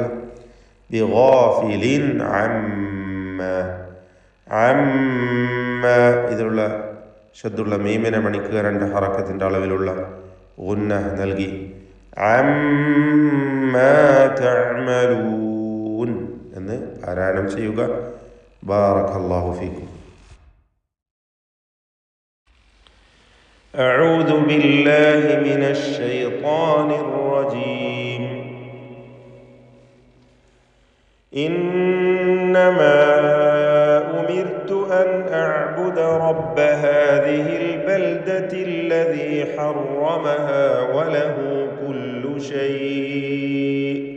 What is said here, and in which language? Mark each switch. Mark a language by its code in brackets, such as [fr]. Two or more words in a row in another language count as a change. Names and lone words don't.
[ar] بغافل عما, [ml] അമ്മ ഇതിലുള്ള ശദ്ദുള്ള മീമിനെ മണിക്കുക 2 ഹറക്കത്തിൻ്റെ അളവിലുള്ള ഗുന്ന നൽകി. [ar] عما تعملون [ml] എന്ന് പാരായണം ചെയ്യുക. [ar] بارك الله فيكم. أعوذ بالله من الشيطان الرجيم. إنما أمرت أن أعبد رب هذه البلدة الذي حرمها وله كل شيء